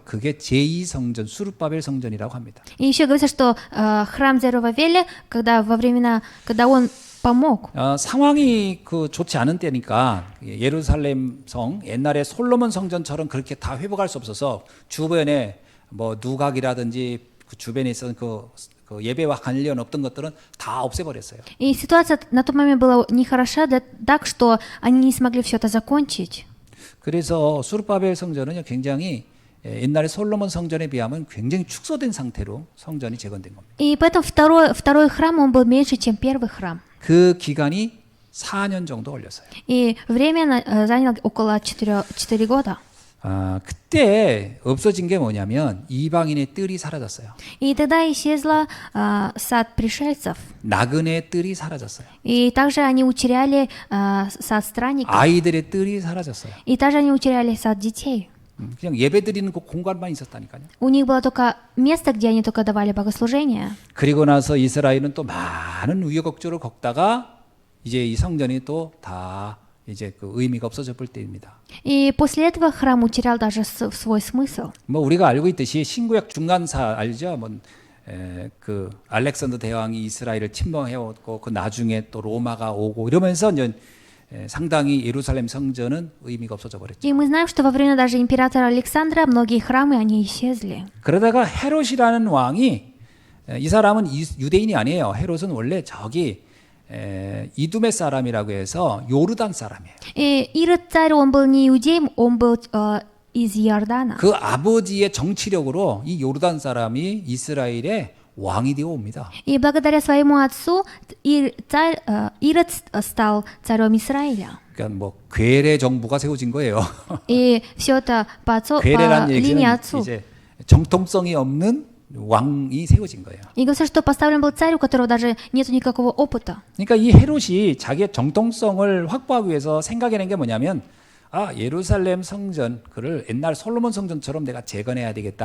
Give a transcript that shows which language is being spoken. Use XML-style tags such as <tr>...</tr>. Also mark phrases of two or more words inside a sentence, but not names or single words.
<ko>그게 제2성전 수르바벨 성전이라고 합니다.</ko> <ru>И еще говорится, что храм Зерувавеля, когда он помог.</ru> <ko>상황이 그 좋지 않은 때니까 예루살렘 성 옛날에 솔로몬 성전처럼 그렇게 다 회복할 수 없어서 주변에 뭐 누각이라든지 그 주변에 있었던 그 예배와 관련 없던 것들은 다 없애버렸어요.</ko> <ru>И ситуация на тот момент была нехороша, так что они не смогли все это закончить.</ru> <ko>그래서 수르바벨 성전은 굉장히 옛날에 솔로몬 성전에 비하면 굉장히 축소된 상태로 성전이 재건된 겁니다.</ko> <ru>И поэтому второй храм, он был меньше, чем первый храм.</ru> <ko>그 기간이 4년 정도 걸렸어요.</ko> <ru>И время заняло около 4 года.</ru> <ko>그때 없어진 게 뭐냐면 이방인의 뜰이 사라졌어요.</ko> <ru>И тогда исчезла сад пришельцев.</ru> <ko>나그네의 뜰이 사라졌어요.</ko> <ru>И также они утеряли сад странников.</ru> <ko>아이들의 뜰이 사라졌어요.</ko> <ru>И также они утеряли сад детей.</ru> <ko>그냥 예배드리는 그 공간만 있었다니까요.</ko> <ru>У них было только место, где они только давали богослужения.</ru> <ko>그리고 나서 이스라엘은 또 많은 우여곡절을 겪다가 이제 이 성전이 또 다 이제 그 의미가 없어져 볼 때입니다.</ko> <ru>И после этого храм утерял даже свой смысл.</ru> <ko>뭐 우리가 알고 있듯이 신구약 중간사 알죠? 뭐 그 알렉산더 대왕이 이스라엘을 침범해왔고 그 나중에 또 로마가 오고 이러면서 이제 상당히 예루살렘 성전은 의미가 없어져 버렸죠.</ko> <ru>И мы знаем, что во время даже императора Александра многие храмы, они исчезли.</ru> <ko>그러다가 헤롯이라는 왕이 이 사람은 유대인이 아니에요. 헤롯은 원래 저기 이두메 사람이라고 해서 요르단 사람이에요.</ko> <ru>И Ирод царь, он был не иудеем, он был из Иордана.</ru> <ko>그 아버지의 정치력으로 이 요르단 사람이 이스라엘의 왕이 되어 옵니다.</ko> <ru>И благодаря своему отцу Ирод стал царем Израиля.</ru> <ko>그러니까 뭐 괴뢰 정부가 세워진 거예요.</ko> <ru>И все это по</ru> <ko>괴뢰라는</ko> <ru>линии</ru> <ko>얘기는</ko> <ru>отцу.</ru> <ko>이제 정통성이 없는 왕이 세워진 거예요.</ko> <ru>И говорится, что поставлен был царь, у которого даже нет никакого опыта.</ru> <ko>그러니까 이 헤롯이 자기의 정통성을 확보하기 위해서 생각해낸 게 뭐냐면 예루살렘 성전 그를 옛날 솔로몬 성전처럼 내가 재건해야 되겠다.</ko>